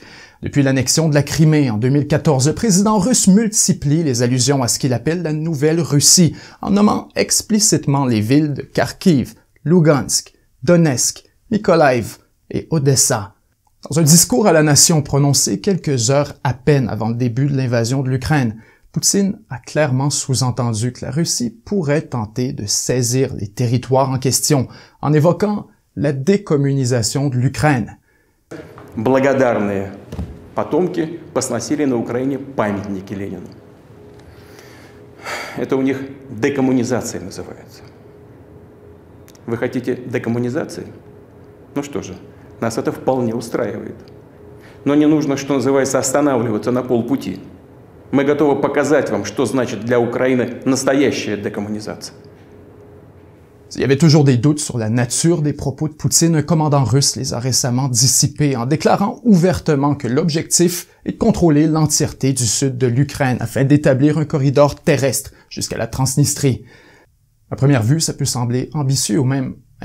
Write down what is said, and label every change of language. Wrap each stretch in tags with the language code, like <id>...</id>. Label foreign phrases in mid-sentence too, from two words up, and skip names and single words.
<fr>Depuis l'annexion de la Crimée en 2014, le président russe multiplie les allusions à ce qu'il appelle la Nouvelle Russie, en nommant explicitement les villes de Kharkiv, Lugansk, Donetsk, Mykolaiv et Odessa. Dans un discours à la nation prononcé quelques heures à peine avant le début de l'invasion de l'Ukraine, Poutine a clairement sous-entendu que la Russie pourrait tenter de saisir les territoires en question, en évoquant la décommunisation de l'Ukraine.</fr> <ru>Благодарные потомки посносили на Украине памятники Ленину. Это у них декоммунизация называется. Вы хотите декоммунизации? Ну что же, нас это вполне устраивает. Но не нужно, что называется, останавливаться на полпути. Мы готовы показать вам, что значит для Украины настоящая декоммунизация.</ru> <fr>S'il y avait toujours des doutes sur la nature des propos de Poutine, un commandant russe les a récemment dissipés en déclarant ouvertement que l'objectif est de contrôler l'entièreté du sud de l'Ukraine afin d'établir un corridor terrestre jusqu'à la Transnistrie. À première vue, ça peut sembler ambitieux ou même impossible.</fr>